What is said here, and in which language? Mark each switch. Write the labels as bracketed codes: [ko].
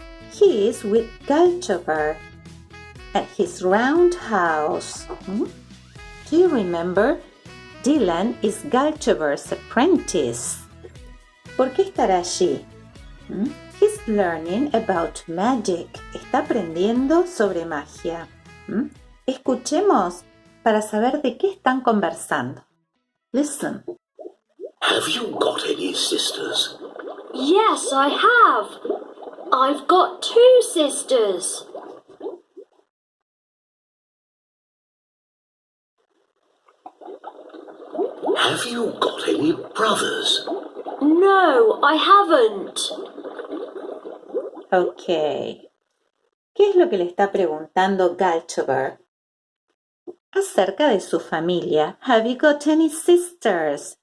[en] He is with Galchover at his round house. Do you remember? Dylan is Galchover's apprentice. [es] ¿Por qué estará allí? [en] He's learning about magic. [es] Está aprendiendo sobre magia. Escuchemos para saber de qué están conversando. [en] Listen. Have you got any sisters? Yes, I have. I've got 2 sisters. Have you got any brothers? No, I haven't. Ok. [es] ¿Qué es lo que le está preguntando Galchover? Acerca de su familia. [en] Have you got any sisters?